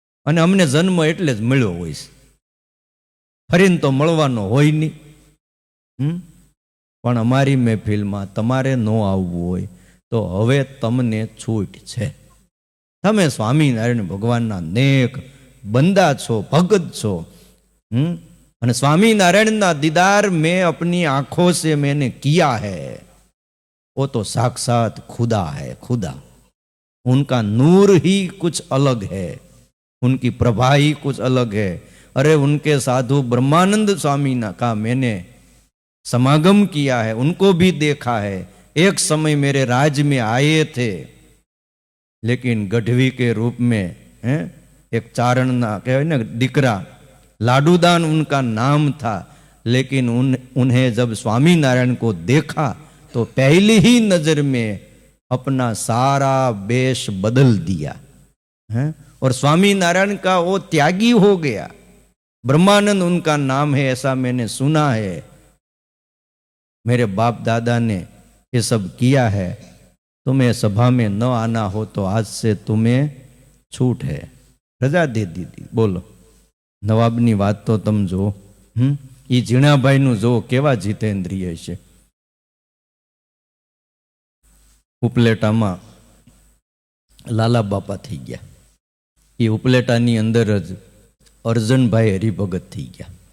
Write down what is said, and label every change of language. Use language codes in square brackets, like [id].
[gu] અને અમને જન્મ એટલે જ મળ્યો હોય છે, ફરીને તો મળવાનો હોય નહીં. પણ અમારી મહેફિલમાં તમારે ન આવવું હોય તો હવે તમને છૂટ છે. તમે સ્વામિનારાયણ ભગવાનના નેક બંદા છો, ભગત છો. [hi] અને स्वामीनारायण दीदार में अपनी आंखों से मैंने किया है, वो तो साक्षात खुदा है, खुदा. उनका नूर ही कुछ अलग है, उनकी प्रभा ही कुछ अलग है. अरे उनके साधु ब्रह्मानंद स्वामी का मैंने समागम किया है, उनको भी देखा है. एक समय मेरे राज्य में आए थे, लेकिन गढ़वी के रूप में एक चारण ना कहवाय ना दीकरा लाडूदान उनका नाम था. लेकिन उन्हें जब स्वामीनारायण को देखा तो पहली ही नजर में अपना सारा वेश बदल दिया है, और स्वामीनारायण का वो त्यागी हो गया. ब्रह्मानंद उनका नाम है, ऐसा मैंने सुना है. मेरे बाप दादा ने ये सब किया है. तुम्हें सभा में न आना हो तो आज से तुम्हें छूट है. रजा दे दी थी. बोलो, [gu] નવાબની વાત તો તમે જો. એ ઝીણાભાઈનું જો કેવા જીતેન્દ્રિય છે. ઉપલેટામાં લાલા બાપા થઈ ગયા. એ ઉપલેટાની અંદર જ અર્જનભાઈ હરિભગત થઈ ગયા.